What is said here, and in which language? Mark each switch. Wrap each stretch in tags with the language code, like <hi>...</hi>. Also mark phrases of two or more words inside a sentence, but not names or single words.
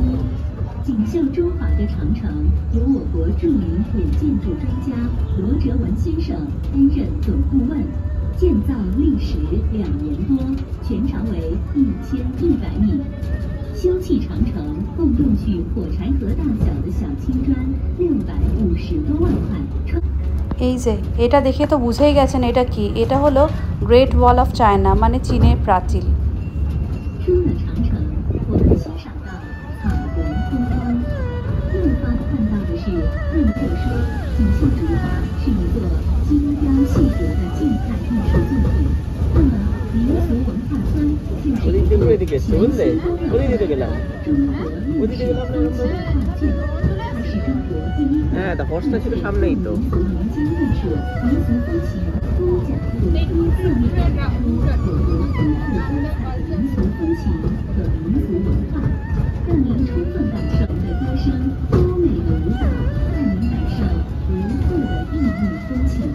<zh>锦绣中华的长城由我国著名古建筑专家罗哲文先生担任总顾问，建造历时2年多，全长为1100米。修葺长城共用去火柴盒大小的小青砖650多万块。</zh> <bn>এই যে এটা দেখে তো বুঝেই গেছেন এটা কি, এটা হলো গ্রেট ওয়াল অফ চায়না, মানে চীনের প্রাচীর।</bn> <zh>出了长城，我们欣赏到草原风光。右方看到的是路透说锦绣中华是一座精雕细琢的静态艺术作品。那么民俗文化村就是一座全新多样的中国历史文化建筑，它是中国第一个</zh> <bn>হ্যাঁ তা হর্সটা ছিল সামনেই তো</bn> <zh>民俗民间艺术、民俗风情多角度、多侧面展出我国丰富多彩的民俗风情和民族文化，让您充分感受的歌声、优美的舞蹈，让您感受独特的异域风情。</zh>